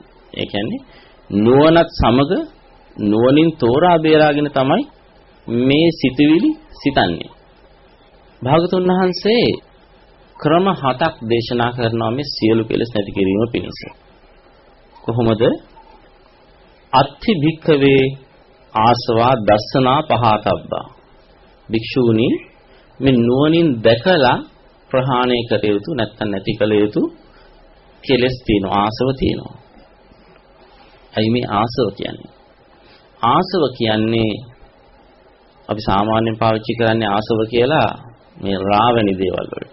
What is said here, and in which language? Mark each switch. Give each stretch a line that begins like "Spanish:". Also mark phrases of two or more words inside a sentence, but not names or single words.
Sinhala: ඒ කියන්නේ නුවණත් සමග නුවණින් තෝරා බේරාගෙන තමයි මේ සිතුවිලි සිතන්නේ. භාගතුන් වහන්සේ ක්‍රම 7ක් දේශනා කරනවා මේ සියලු කෙලෙස් නැති කිරීම පිණිස. කොහොමද?
Pali: අත්ථි භික්ඛවේ ආසවා දස්සනා පහතබ්බා.
Sinhala: භික්ෂූනි මේ නුවණින් දැකලා ප්‍රහාණය කර යුතු නැත්නම් නැති කළ යුතු කෙලෙස් තියෙනවා, ආසව තියෙනවා. අයි මේ ආසව කියන්නේ? ආසව කියන්නේ අපි සාමාන්‍යයෙන් පාවිච්චි කරන්නේ ආසව කියලා මේ රාවණි දේවල් වලට.